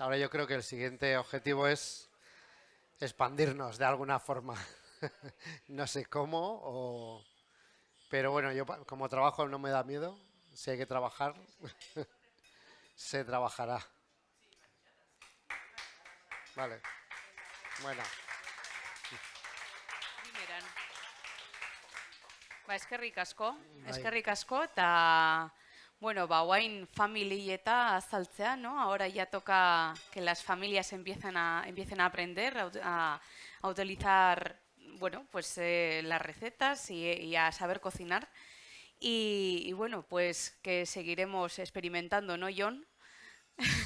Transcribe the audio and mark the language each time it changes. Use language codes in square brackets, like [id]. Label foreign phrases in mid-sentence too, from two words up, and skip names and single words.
[es] Ahora yo creo que el siguiente objetivo es expandirnos de alguna forma. No sé cómo, pero bueno, yo como trabajo no me da miedo. Si hay que trabajar, se trabajará. Vale. Bueno. [eu] Eskerrik asko, eta, bueno, oain familieta azaltzea, [es] ¿no? Ahora ya toca que las familias empiecen a aprender a utilizar, bueno, pues las recetas y a saber cocinar. Y bueno, pues que seguiremos experimentando, ¿no, Jon? Sí.